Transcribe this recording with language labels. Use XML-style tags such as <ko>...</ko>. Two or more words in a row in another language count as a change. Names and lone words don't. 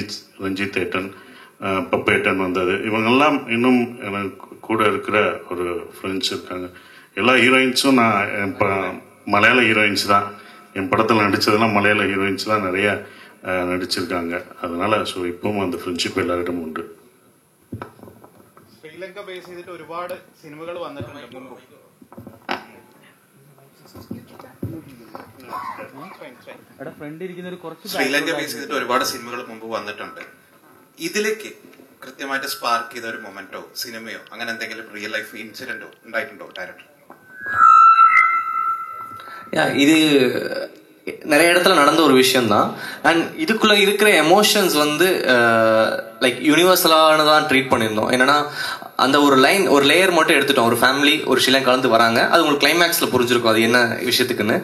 <ta>ரஞ்சித் ஏட்டன், பப்பேட்டன் வந்தது. இவங்கெல்லாம் இன்னும் எனக்கு கூட இருக்கிற ஒரு ஃப்ரெண்ட்ஸ் இருக்காங்க. எல்லா ஹீரோயின்ஸும் நான் மலையாள ஹீரோயின்ஸ் தான். என் படத்தில் நடித்ததெல்லாம் மலையாள ஹீரோயின்ஸ் தான் நிறைய நடிச்சிருக்காங்க. அதனால ஸோ இப்பவும் அந்த ஃப்ரெண்ட்ஷிப் எல்லாரிடமும் உண்டு.</ta> <ml>ശ്രീലങ്ക ബേസ് ചെയ്തിട്ട് ഒരുപാട് സിനിമകൾ വന്നിട്ടുണ്ട് മുമ്പ്. ശ്രീലങ്ക ബേസ് ചെയ്തിട്ട് ഒരുപാട് സിനിമകൾ മുമ്പ് വന്നിട്ടുണ്ട്. ഇതിലേക്ക് കൃത്യമായിട്ട് സ്പാർക്ക് ചെയ്ത ഒരു മൊമെന്റോ സിനിമയോ അങ്ങനെ എന്തെങ്കിലും</ml> <en>real life incident</en> <ml>ഉണ്ടായിട്ടുണ്ടോ ഡയറക്ടർ?</ml> <ta>இது நிறைய இடத்துல நடந்த ஒரு விஷயம் தான். அண்ட் இதுக்குள்ள இருக்கிற எமோஷன்ஸ் வந்து லைக் யூனிவர்சலானதான் ட்ரீட் பண்ணியிருந்தோம். என்னன்னா அந்த ஒரு லேயர் மட்டும் எடுத்துட்டோம். ஒரு ஃபேமிலி ஒரு சில கலந்து வராங்க, அது உங்களுக்கு கிளைமேக்ஸ்ல புரிஞ்சிருக்கும் அது என்ன விஷயத்துக்குன்னு.</ta>